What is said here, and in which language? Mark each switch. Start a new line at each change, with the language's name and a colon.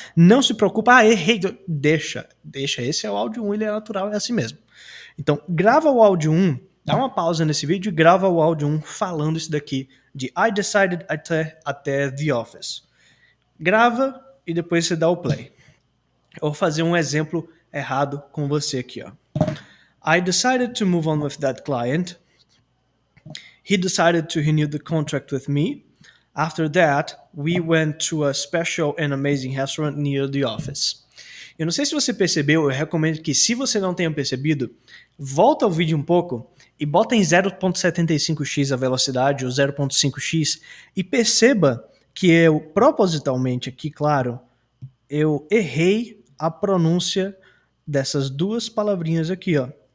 Portuguese: Não se preocupa, errei, deixa, esse é o áudio 1, ele é natural, é assim mesmo. Então, grava o áudio 1, dá uma pausa nesse vídeo e grava o áudio 1 falando isso daqui, de
English: I decided
Portuguese: até
English: The Office.
Portuguese: Grava e depois você dá o play. Eu vou fazer um exemplo errado com você aqui, ó.
English: I decided to move on with that client. He decided to renew the contract with me. After that, we went to a special and amazing restaurant near the office.
Portuguese: Eu não sei se você percebeu, eu recomendo que, se você não tenha percebido, volta o vídeo um pouco e bota em 0.75x a velocidade ou 0.5x e perceba que eu, propositalmente aqui, claro, eu errei a pronúncia dessas duas palavrinhas aqui, ó.